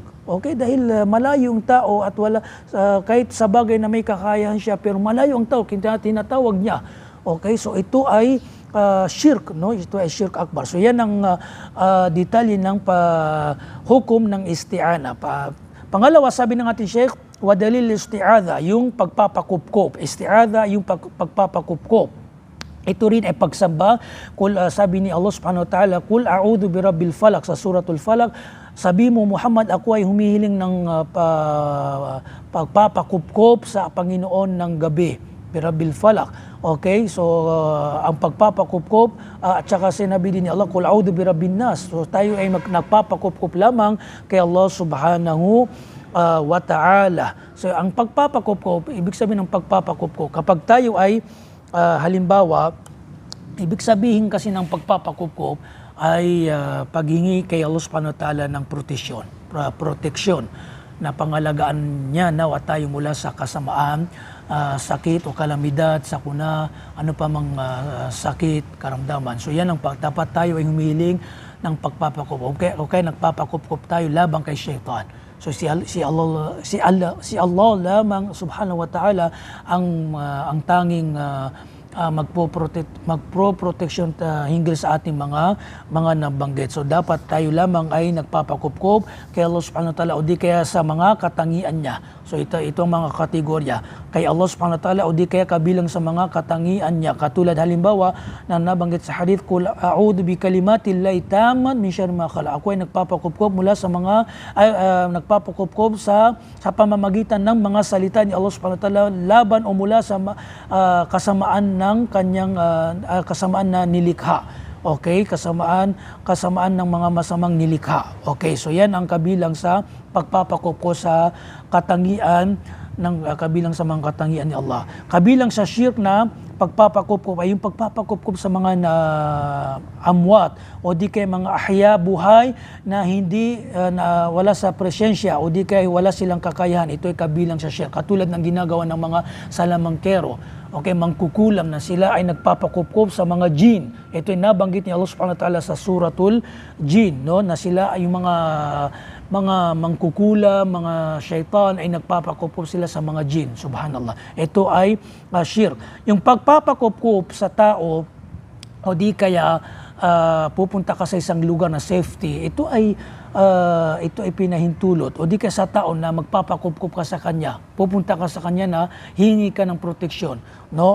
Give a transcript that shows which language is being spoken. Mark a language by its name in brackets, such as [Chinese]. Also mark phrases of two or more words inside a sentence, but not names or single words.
[Filipino] Okay, dahil malayo ang tao at wala, kahit sa bagay na may kakayahan siya, pero malayo ang tao, tinatawag niya. Okay, so ito ay shirk, no? Ito ay [Arabic] شرك أكبر. [Filipino] So yan ang detalye ng hukom ng isti'ana. Pangalawa, sabi ng ating Sheikh, [Arabic] ودليل الاستعاذة, [Filipino] yung pagpapakupkop. Isti'adha, yung pagpapakupkop. Ito rin ay pagsamba. Sabi ni Allah [Arabic] سبحانه وتعالى, قل أعوذ برب الفلق, [Filipino] sa [Arabic] سورة الفلق, [Filipino] sabi mo, Muhammad, ako ay humihiling ng pagpapakupkop sa Panginoon ng gabi. [Arabic] برب الفلق. [Filipino] Okay, so ang pagpapakupkop at saka sinabi din ni Allah, [Arabic] قل أعوذ برب الناس. [Filipino] So tayo ay nagpapakupkop lamang kay Allah [Arabic] سبحانه وتعالى. [Filipino] So ang pagpapakupkop, ibig sabihin ng pagpapakupkop, kapag tayo ay halimbawa, ibig sabihin kasi ng pagpapakupkop ay paghingi kay Allah [Arabic] سبحانه وتعالى [Filipino] ng proteksyon na pangalagaan niya nawa tayo mula sa kasamaan, sakit o kalamidad, sakuna, ano pa mang sakit, karamdaman. So yan ang dapat tayo ay humiling ng pagpapakupkop. Okay, nagpapakupkop tayo labang kay Shaitan. So si Allah lamang [Arabic] سبحانه وتعالى [Filipino] ang tanging magpo-protection hinggil sa ating mga nabanggit. So dapat tayo lamang ay nagpapakupkop kay Allah [Arabic] سبحانه وتعالى [Filipino] o di kaya sa mga katangian niya. So ito ang mga kategorya. kay Allah [Arabic] سبحانه وتعالى [Filipino] o di kaya kabilang sa mga katangian niya. Katulad halimbawa na nabanggit sa hadith, [Arabic] قل أعوذ بكلمات الله التامات من شر ما خلق. [Filipino] Ako ay nagpapakupkop mula sa mga nagpapakupkop sa pamamagitan ng mga salita ni Allah [Arabic] سبحانه وتعالى [Filipino] laban o mula sa kasamaan ng kanyang kasamaan na nilikha. Okay, kasamaan ng mga masamang nilikha. Okay, so yan ang kabilang sa pagpapakupkop sa katangian ng kabilang sa mga katangian ni Allah. Kabilang sa shirk na pagpapakupkop ay yung pagpapakupkop sa mga amwat o di kay mga ahya buhay na hindi na wala sa presensya o di kay wala silang kakayahan. Ito ay kabilang sa shirk. Katulad ng ginagawa ng mga salamangkero. Okay, mangkukulam na sila ay nagpapakupkop sa mga jin. Ito ay nabanggit ni Allah [Arabic] سبحانه وتعالى [Filipino] sa [Arabic] سورة الجن, [Filipino] no, na sila ay yung mga mangkukulam, mga syaitan ay nagpapakupkop sila sa mga jin. Subhanallah. Ito ay shirk. Yung pagpapakupkop sa tao o di kaya pupunta ka sa isang lugar na safety, ito ay pinahintulot o di ka sa tao na magpapakupkop ka sa kanya, pupunta ka sa kanya na hingi ka ng proteksyon, no?